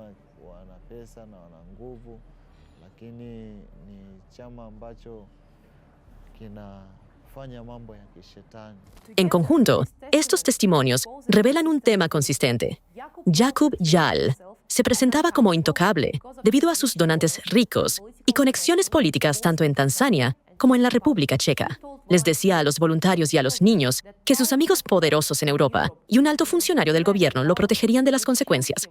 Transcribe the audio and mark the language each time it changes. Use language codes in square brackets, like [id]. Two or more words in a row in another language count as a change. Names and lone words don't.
[sw] wana pesa na wana nguvu, lakini ni chama ambacho kinafanya mambo ya kishetani. [es] En conjunto, estos testimonios revelan un tema consistente. Jakub Jal se presentaba como intocable debido a sus donantes ricos y conexiones políticas tanto en Tanzania como en la República Checa. Les decía a los voluntarios y a los niños que sus amigos poderosos en Europa y un alto funcionario del gobierno lo protegerían de las consecuencias.